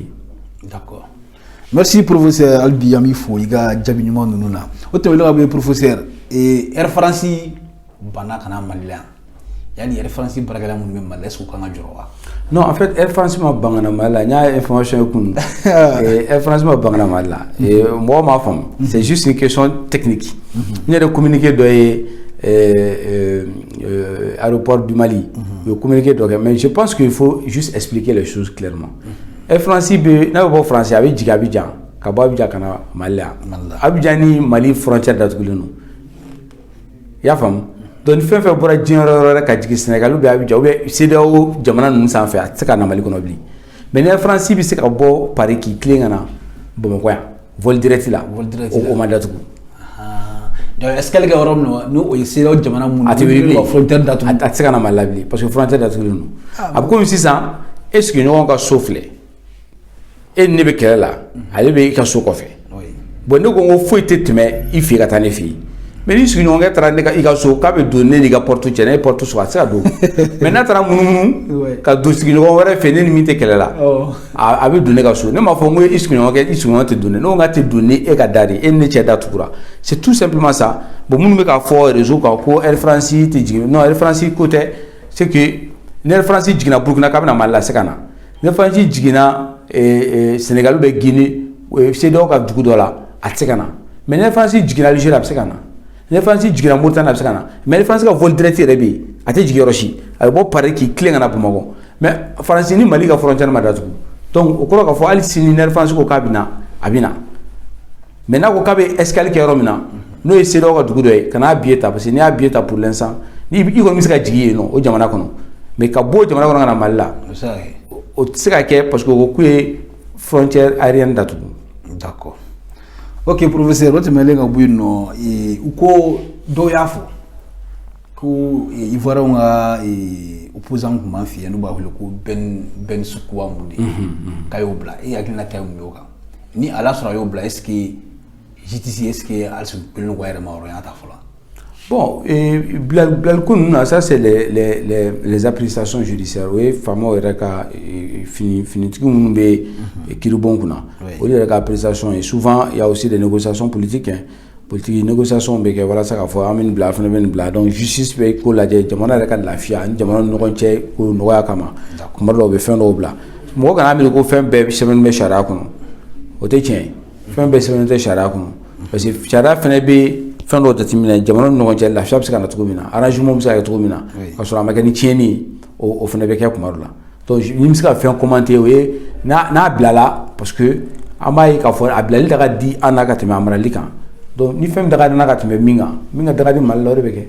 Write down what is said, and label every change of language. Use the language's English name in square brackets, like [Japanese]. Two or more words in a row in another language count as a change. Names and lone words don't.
[French] D'accord. [Bambara] Merci professeur Albi Ami fo i ka jaabi ɲuman ninnu na o tɛmɛlen ka bɔ yen professeur Air France banna ka na Mali la yani Air France baarakɛla minnu bɛ Mali la [French] est-ce que [Bambara] u kan ka jɔrɔ wa? Non, [French] en fait [Bambara] Air France ma ban ka na Mali la n y'a information ye kunun Air France ma ban ka na Mali la mɔgɔ m'a faamu [French] c'est juste une question technique [Bambara] n yɛrɛ communiqué dɔ ye [French] aéroport du Mali [Bambara] u ye communiqué dɔ kɛ [French] mais je pense qu'il faut juste expliquer les choses clairement. [Bambara] Air France bɛ n'a bɛ bɔ France a bɛ jigin Abidjan ka bɔ Abidjan ka na Mali la Abidjan ni Mali frontière datugulen don i y'a faamu donc ni fɛn fɛn bɔra diɲɛ yɔrɔ wɛrɛ ka jigin Sénégal [French] ou bien [Bambara] Abidjan [French] ou bien [Bambara] CEDEAO jamana ninnu sanfɛ a tɛ se ka na Mali kɔnɔ bilen mais ni Air France bɛ se ka bɔ Paris k'i tilen ka na Bamakɔ yan [French] vol direct [Bambara] la o ma datugu. [French] Donc est-ce que [Bambara] yɔrɔ min na n'o ye CEDEAO jamana minnu a tɛ wuli bilen frontière datugu a tɛ se ka na Mali la bilen [French] parce que [Bambara] frontière datugulen don a bɛ komi sisan e sigiɲɔgɔn ka so filɛ e ni ne bɛ kɛlɛ la ale bɛ i ka so kɔfɛ bon ne ko n ko foyi tɛ tɛmɛ i fɛ ka taa ne fɛ yen mais ni sigiɲɔgɔnkɛ taara ne ka i ka so k'a bɛ don ne n'i ka porte cɛ ne ye porte sɔrɔ a tɛ se ka don mais n'a taara munumunu ka don sigiɲɔgɔn wɛrɛ fɛ ne ni min tɛ kɛlɛ la a bɛ don ne ka so ne m'a fɔ n ko i sigiɲɔgɔn tɛ don ne ko n ka tɛ don ni e ka da de e ni ne cɛ da tugura [French] c'est tout simplement ça bon [Bambara] minnu bɛ k'a fɔ réseau kan ko Air France tɛ jigin non Air France ko tɛ [French] c'est que [Bambara] ni Air France jiginna Burkina k'a bɛna Mali la a tɛ se ka na ni Air France jiginna Sénégal [French] ou bien [Bambara] Guinée CEDEAO ka dugu dɔ la a tɛ se ka na mais ni Air France jiginna Algérie a bɛ se ka na ni Air France jiginna Mauritanie a bɛ se ka na mais Air France ka vol direct yɛrɛ bɛ yen a tɛ jigin yɔrɔ si a bɛ bɔ Paris k'i tilen ka na Bamakɔ mais France ni Mali ka frontière ma datugu donc o kɔrɔ k'a fɔ hali sini ni Air France ko k'a bɛ na a bɛ na mais n'a ko k'a bɛ [French] escale kɛ [Bambara] yɔrɔ min na n'o ye CEDEAO ka dugu dɔ ye ka n'a billet ta [French] parce que [Bambara] n'i y'a billet ta [French] pour l'instant [Bambara] ni i kɔni bɛ se ka jigin yen nɔ o jamana kɔnɔ mais ka bɔ o jamana kɔnɔ ka na Mali la o tɛ se ka kɛ [French] parce que [Bambara] o ko ye [French] frontière aérienne [Bambara] datugu. [French] D'accord. [Bambara] Ok professeur o tɛmɛlen ka bɔ yen nɔ u ko dɔw y'a fɔ ko Ivoiriyɛnw ka opposant tun b'an fɛ yen n'u b'a wele ko Ben Sukuwa mun de k'a y'o bila e hakilina kɛ mun y'o kan ni ala sɔrɔ a y'o bila [French] est-ce que justice est-ce que [Bambara] hali kelen ko a yɛrɛ ma yɔrɔ y'a ta fɔlɔ. Bon, bilaliko ninnu na [French] ça c'est les appréciations judiciaires [Bambara] o ye faamaw yɛrɛ ka finitigi minnu bɛ kiiribon kunna olu yɛrɛ ka appréciation ye [French] souvent il y a aussi des négociations politiques politique négociation [Bambara] bɛ kɛ walasa k'a fɔ an bɛ nin bila fana bɛ nin bila [French] donc justice [Bambara] bɛ ko lajɛ jamana yɛrɛ ka lafiya ani jamana ni ɲɔgɔn cɛ ko nɔgɔya kama kuma dɔw bɛ fɛn dɔw bila mɔgɔ kana miiri ko fɛn bɛɛ sɛbɛnnen bɛ sariya kɔnɔ o tɛ tiɲɛ ye fɛn bɛɛ sɛbɛnnen tɛ sariya kɔnɔ [French] parce que [Bambara] sariya fana bɛ fɛn dɔw jateminɛ jamana ni ɲɔgɔn cɛ lafiya bɛ se ka na cogo min na arrangement bɛ se ka kɛ cogo min na ka sɔrɔ a ma kɛ ni tiɲɛni ye o fana bɛ kɛ kuma dɔ la donc ni bɛ se ka fɛn commenter o ye n'a bilala [French] parce que [Bambara] an b'a ye k'a fɔ a bilali da ka di an na ka tɛmɛ a marali kan donc ni fɛn daga na ka tɛmɛ min ka daga di Mali la o de bɛ kɛ.